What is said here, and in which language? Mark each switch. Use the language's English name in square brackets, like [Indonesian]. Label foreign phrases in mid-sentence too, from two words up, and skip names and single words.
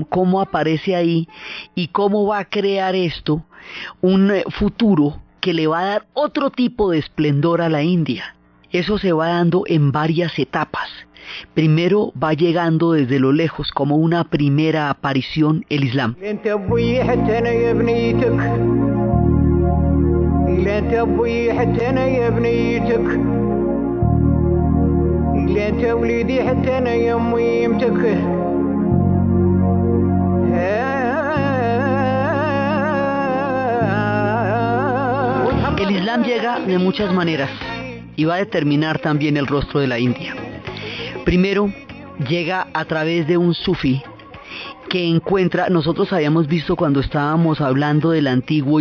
[Spanish] ¿Cómo aparece ahí? ¿Y cómo va a crear esto un futuro que le va a dar otro tipo de esplendor a la India? Eso se va dando en varias etapas. Primero va llegando desde lo lejos como una primera aparición el Islam. [Arabic] لين تبوي حتى انا يا بنيتك لين توليدي حتى انا يا ميمتك [Spanish] El Islam llega de muchas maneras y va a determinar también el rostro de la India. Primero, llega a través de un sufí que encuentra, nosotros habíamos visto cuando estábamos hablando del antiguo